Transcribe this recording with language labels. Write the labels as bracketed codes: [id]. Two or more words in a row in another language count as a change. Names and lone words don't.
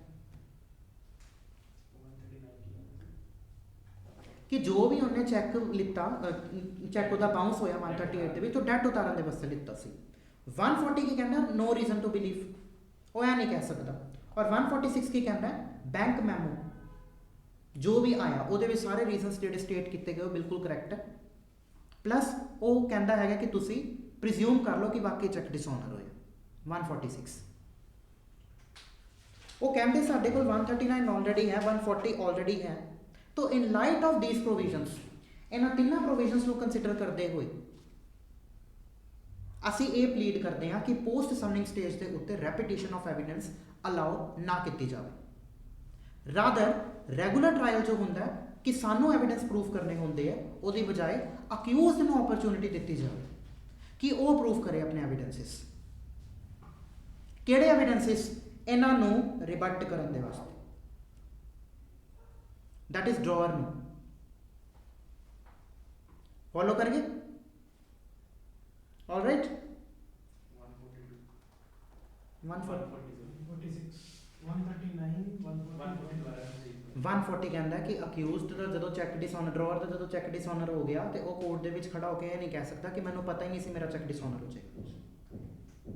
[pa] ਕਿ ਜੋ ਵੀ ਉਹਨੇ ਚੈੱਕ ਲਿੱਤਾ ਚੈੱਕ ਉਹਦਾ ਬਾਉਂਸ ਹੋਇਆ 138 ਦੇ ਵਿੱਚ ਉਹ ਡੈਟ ਉਤਾਰਨ ਦੇ ਵਾਸਤੇ ਲਿੱਤਾ ਸੀ 140 ਕੀ ਕਹਿੰਦਾ [en] no reason to believe [pa] ਉਹ ਇਹ ਨਹੀਂ ਕਹਿ ਸਕਦਾ ਔਰ 146 ਕੀ ਕਹਿੰਦਾ [en] bank memo [pa] ਜੋ ਵੀ ਆਇਆ ਉਹਦੇ ਵਿੱਚ ਸਾਰੇ ਰੀਜ਼ਨਸ ਜਿਹੜੇ ਸਟੇਟ ਕੀਤੇ ਗਏ ਉਹ ਬਿਲਕੁਲ ਕਰੈਕਟ ਹੈ ਪਲੱਸ ਉਹ ਕਹਿੰਦਾ ਹੈਗਾ ਕਿ ਤੁਸੀਂ ਪ੍ਰੀਜ਼ਿਊਮ ਕਰ ਲਓ ਕਿ ਵਾਕਈ [en] cheque dishonour [pa] ਹੋਇਆ 146 ਉਹ ਕਹਿੰਦੇ ਸਾਡੇ ਕੋਲ 139 ਆਲਰੇਡੀ ਹੈ 140 ਆਲਰੇਡੀ ਹੈ तो [en] in light of these provisions [pa] ਇਹਨਾਂ ਤਿੰਨਾਂ ਪ੍ਰੋਵੀਜ਼ਨਸ ਨੂੰ ਕੰਸੀਡਰ ਕਰਦੇ ਹੋਏ ਅਸੀਂ ਇਹ ਪਲੀਡ ਕਰਦੇ ਹਾਂ ਕਿ [en] post summoning stage [pa] ਦੇ ਉੱਤੇ [en] repetition of evidence [pa] ਅਲਾਉ ਨਾ ਕੀਤੀ ਜਾਵੇ [en] rather regular trial [pa] ਜੋ ਹੁੰਦਾ ਕਿ ਸਾਨੂੰ [en] evidence proof [pa] ਕਰਨੇ ਹੁੰਦੇ ਆ ਉਹਦੀ ਬਜਾਏ ਅਕਿਊਜ਼ਡ ਨੂੰ ਓਪਰਚੁਨਿਟੀ ਦਿੱਤੀ ਜਾਵੇ ਕਿ ਉਹ ਪ੍ਰੂਫ ਕਰੇ ਆਪਣੇ ਐਵੀਡੈਂਸਿਸ ਕਿਹੜੇ ਐਵੀਡੈਂਸਿਸ ਇਹਨਾਂ ਨੂੰ ਰਿਬਟ ਕਰਨ ਦੇ ਵਾਸਤੇ [en] that is drawer [pa] ਨੂੰ ਫੋਲੋ ਕਰੀਏ [en] all right [pa] 146 139 140 140 ਕਹਿੰਦਾ ਹੈ ਕਿ ਅਕਿਊਜ਼ਡ ਦਾ ਜਦੋਂ [en] cheque dishonour drawer [pa] ਦਾ ਜਦੋਂ [en] cheque dishonour [pa] ਹੋ ਗਿਆ ਤੇ ਉਹ ਕੋਰਟ ਦੇ ਵਿੱਚ ਖੜਾ ਹੋ ਕੇ ਇਹ ਨਹੀਂ ਕਹਿ ਸਕਦਾ ਕਿ ਮੈਨੂੰ ਪਤਾ ਹੀ ਨਹੀਂ ਸੀ ਮੇਰਾ [en] cheque dishonour [pa] ਹੋ ਜਾਏਗਾ।